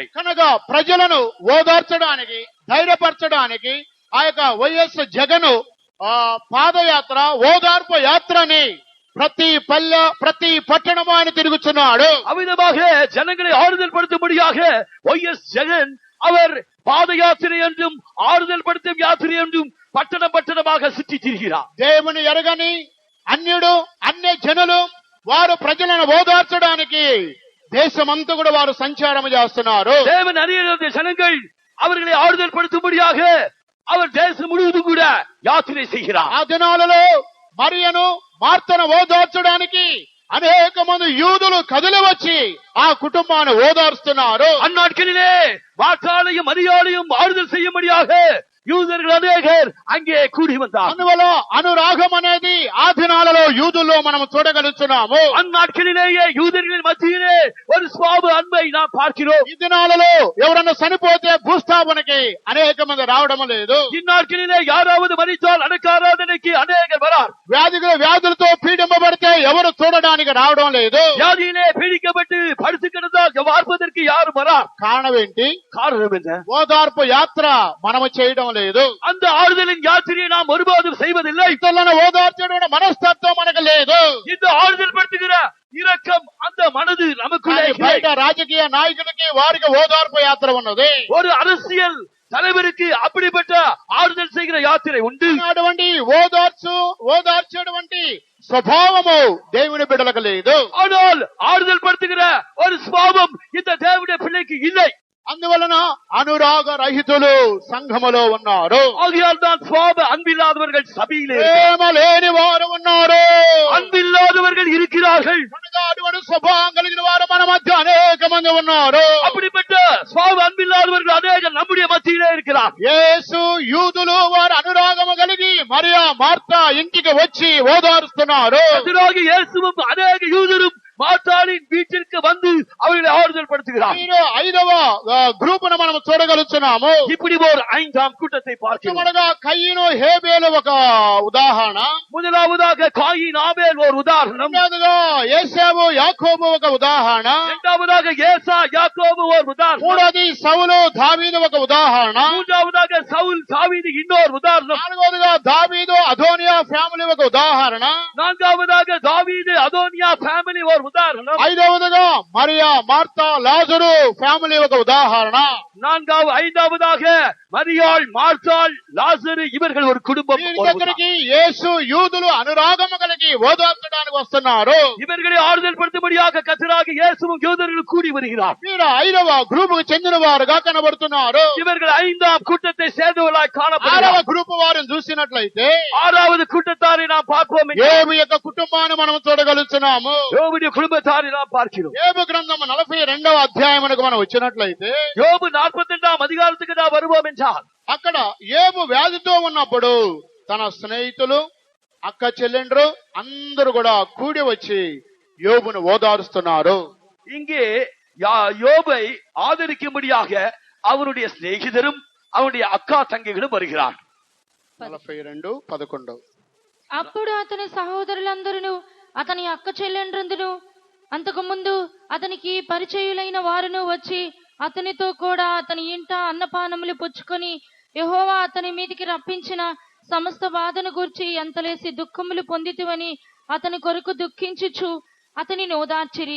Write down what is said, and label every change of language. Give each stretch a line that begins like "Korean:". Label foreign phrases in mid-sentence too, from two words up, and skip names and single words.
Telugu: కనుక ప్రజలను ఓదార్చడానికి, ధైర్యపరచడానికి ఆ యొక్క వైఎస్ జగను పాదయాత్ర, ఓదార్పు యాత్రని ప్రతి పల్లె, ప్రతి పట్టణము ఆయన తిరుగుతున్నాడు.
Tamil: அவ்விதமாக ஜனங்களை ஆறுதல் படுத்தும்படியாக ஒய்எஸ் ஜெகன் அவர் பாத யாத்திரை என்றும் ஆறுதல் படுத்தும் யாத்திரை என்றும் பட்டணம் பட்டணமாக சுற்றி திரிகிறார்.
Telugu: దేవుని ఎరగని అన్యుడు, అన్య జనులు వారు ప్రజలను ఓదార్చడానికి దేశమంతా కూడా వారు సంచారం చేస్తున్నారు.
Tamil: தேவன் அறியாத ஜனங்கள் அவர்களை ஆறுதல் படுத்தும்படியாக அவர் தேசம் முழுவதும் கூட யாத்திரை செய்கிறார்.
Telugu: ఆ దినాలలో మరియను మార్తను ఓదార్చడానికి అనేక మంది యూదులు కదిలి వచ్చి ఆ కుటుంబాన్ని ఓదార్స్తున్నారు.
Tamil: அந்நாட்களிலே மார்த்தாளையும் மரியாளையும் ஆறுதல் செய்யும்படியாக யூதர்கள் அநேகர் அங்கே கூடி வந்தார்.
Telugu: అందువల్ల అనురాగం అనేది ఆ దినాలలో యూదుల్లో మనం చూడగలుగుతున్నాము.
Tamil: அந்நாட்களிலேயே யூதர்களின் மத்தியிலே ஒரு சுவாப அன்பை நாம் பார்க்கிறோம்.
Telugu: ఈ దినాలలో ఎవరన్నా చనిపోతే భూస్థాపనకి అనేక మంది రావడం లేదు.
Tamil: இந்நாட்களிலே யாராவது மரித்தால் அடக்காராதனைக்கு அநேகர் வரார்.
Telugu: వ్యాధులతో పీడింపబడితే ఎవరు చూడడానికి రావడం లేదు.
Tamil: வியாதியிலே பீடிக்கப்பட்டு படுத்து கிடந்தால் பார்ப்பதற்கு யாரும் வரார்.
Telugu: కారణం ఏంటి?
Tamil: காரணம் என்ன?
Telugu: ఓదార్పు యాత్ర మనము చేయడం లేదు.
Tamil: அந்த ஆறுதலின் யாத்திரையை நாம் ஒருபோதும் செய்வதில்லை.
Telugu: ఇతరులను ఓదార్చడం మనస్తత్వం మనకు లేదు.
Tamil: இந்த ஆறுதல் படுத்துகிற இரக்கம் அந்த மனது நமக்குள்ளே
Telugu: బయట రాజకీయ నాయకులకి వారికి ఓదార్పు యాత్ర ఉన్నది.
Tamil: ஒரு அரசியல் தலைவருக்கு அப்படிப்பட்ட ஆறுதல் செய்கிற யாத்திரை உண்டு.
Telugu: అటువంటి ఓదార్చేటువంటి స్వభావము దేవుని బిడ్డలకు లేదు.
Tamil: ஆனால் ஆறுதல் படுத்துகிற ஒரு சுபாவம் இந்த தேவனுடைய பிள்ளைக்கு இல்லை.
Telugu: అందువలన అనురాగ రహితులు సంఘములో ఉన్నారు.
Tamil: ஆகையால் தான் சுபாவ அன்பில்லாதவர்கள் சபையிலே
Telugu: ప్రేమ లేని వారు ఉన్నారు.
Tamil: அன்பில்லாதவர்கள் இருக்கிறார்கள்.
Telugu: అటువంటి స్వభావం కలిగిన వారు మన మధ్య అనేక మంది ఉన్నారు.
Tamil: அப்படிப்பட்ட சுபாவ அன்பில்லாதவர்கள் அநேகர் நம்முடைய மத்தியிலே இருக்கிறார்.
Telugu: యేసు యూదులు వారు అనురాగము కలిగి మరియా మార్తా ఇంటికి వచ్చి ఓదారుస్తున్నారు.
Tamil: கர்த்தராகிய இயேசுவும் அநேக யூதரும் மார்த்தாளின் வீட்டிற்கு வந்து அவர்களை ஆறுதல் படுத்துகிறார்.
Telugu: ఐదవ గ్రూప్ ను మనం చూడగలుగుతున్నాము.
Tamil: இப்படி ஒரு ஐந்தாம் கூட்டத்தை பார்க்கிறோம்.
Telugu: కయ్యను హేబేలు ఒక ఉదాహరణ.
Tamil: முதலாவதாக காயின் ஆபேல் ஒரு உதாரணம்.
Telugu: రెండవదిగా యేసేపు యాకోబు ఒక ఉదాహరణ.
Tamil: இரண்டாவதாக ஏசா யாக்கோபு ஒரு உதாரணம்.
Telugu: మూడవది సౌలు దావీదు ఒక ఉదాహరణ.
Tamil: மூன்றாவதாக சவுல் தாவீது இன்னொரு உதாரணம்.
Telugu: నాలుగవదిగా దావీదు అదోనియా ఫ్యామిలీ ఒక ఉదాహరణ.
Tamil: நான்காவதாக தாவீது அதோனியா ஃபேமிலி ஒரு உதாரணம்.
Telugu: ఐదవదిగా మరియా మార్తా లాజరు ఫ్యామిలీ ఒక ఉదాహరణ.
Tamil: ஐந்தாவதாக மரியாள் மார்த்தாள் லாசரு ఇవர்கள் ஒரு కుటుంబం.
Telugu: వీరి దగ్గరికి యేసు యూదులు అనురాగము కలిగి ఓదార్చడానికి వస్తున్నారు.
Tamil: இவர்களை ஆறுதல் படுத்தும்படியாக கர்த்தராகிய இயேசுவும் யூதர்களும் கூடி வருகிறார்.
Telugu: వీరు ఐదవ గ్రూప్ కు చెందిన వారుగా కనబడుతున్నారు.
Tamil: இவர்கள் ஐந்தாம் கூட்டத்தை சேர்ந்தவர்களாய்
Telugu: ఆరవ
Tamil: காணப்படுகிறார்.
Telugu: గ్రూప్ వారిని చూసినట్లయితే
Tamil: ஆறாவது கூட்டத்தாரை நாம் பார்ப்போம்.
Telugu: యోబు యొక్క కుటుంబాన్ని మనం చూడగలుగుతున్నాము.
Tamil: யோபுடைய குடும்பத்தாரை நாம் பார்க்கிறோம்.
Telugu: యోబు గ్రంథం 42వ అధ్యాయమునకు మనం వచ్చినట్లయితే
Tamil: யோபு 42ஆம் அதிகாரத்துக்கு நாம் வருவோம் என்றால்
Telugu: అక్కడ యోబు వ్యాధితో ఉన్నప్పుడు తన స్నేహితులు అక్క చెల్లెండ్రు అందరూ కూడా కూడి వచ్చి యోబును ఓదారుస్తున్నారు.
Tamil: இங்கே யோபை ஆதரிக்கும்படியாக அவருடைய சிநேகிதரும் அவருடைய அக்கா தங்கைகளும் வருகிறார்.
Telugu: 42:11 అప్పుడు అతని సహోదరులందరూ అతని అక్క చెల్లెండ్రందును అంతకు ముందు అతనికి పరిచయులైన వారును వచ్చి అతనితో కూడా అతని ఇంట అన్నపానములు పుచ్చుకొని యెహోవా అతని మీదికి రప్పించిన సమస్త బాధను గూర్చి ఎంతలేసి దుఃఖములు పొందితివని అతని కొరకు దుఃఖించుచు అతని ఓదార్చిరి.